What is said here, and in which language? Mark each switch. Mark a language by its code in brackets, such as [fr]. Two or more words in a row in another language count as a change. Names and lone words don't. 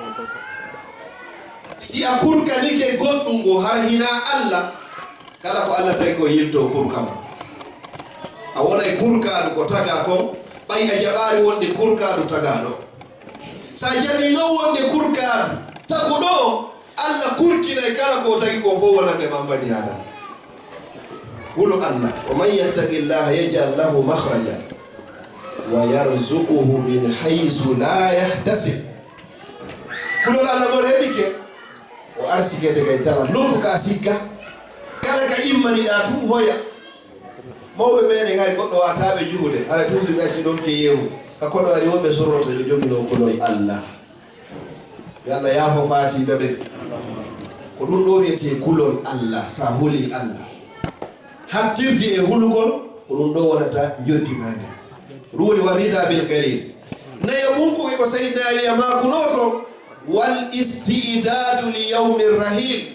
[ff] si a kurkanike goɗɗum go har hina Allah kala ko Allah tawi ko yilto kurkama a wona e kurkaɗo ko taga kon ɓay a jaɓari wonde kurkaɗo tagaɗo sa jaɓi non wonde kurkaɗo taguɗo Allah kurkina e kala ko tagi ko fof wonande ma bani adam hulu Allah [ar] وَمَن يَتَّقِ اللَّهَ يَجْعَل لَّهُ مَخْرَجًا وَيَرْزُقْهُ مِنْ حَيْثُ لَا يَحْتَسِبُ [ff] kulol Allah gol heɓike o arsikede kay tala nokku ka sikka kala ka immaniɗa tum hoya mawɓe meɗen hay goɗɗo wataɓe juhude ara toujours ɓe acci ɗon ke yeewu ka koɗo ari wonɓe sorroto ɓe jomino kulol Allah yalla yaafo fatiɓe ɓe ko ɗum ɗo wiyete kulol Allah sa huli Allah hattirdi e hulugol ko ɗum ɗo wonata joddimande ruwoni [ar] والرضا بالقليل [ff] nayo munkuge ko sayyidina ali amakunoto [ar] والاستعداد ليوم الرحيل